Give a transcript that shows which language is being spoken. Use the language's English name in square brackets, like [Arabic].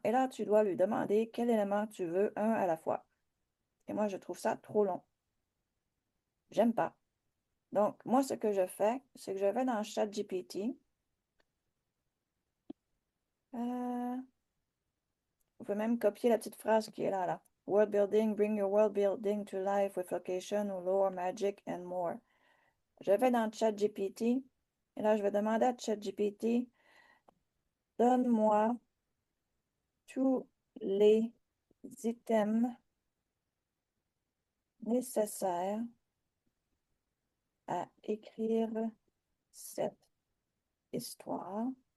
[French] Et là, tu dois lui demander quel élément tu veux, un à la fois. Et moi, je trouve ça trop long. J'aime pas. Donc, moi, ce que je fais, c'est que je vais dans ChatGPT. Euh, vous pouvez même copier la petite phrase qui est là, là. [English] World building, bring your world building to life with location or lore, magic and more. [French] Je vais dans ChatGPT et là, je vais demander à ChatGPT, donne-moi tous les items nécessaires à écrire cette histoire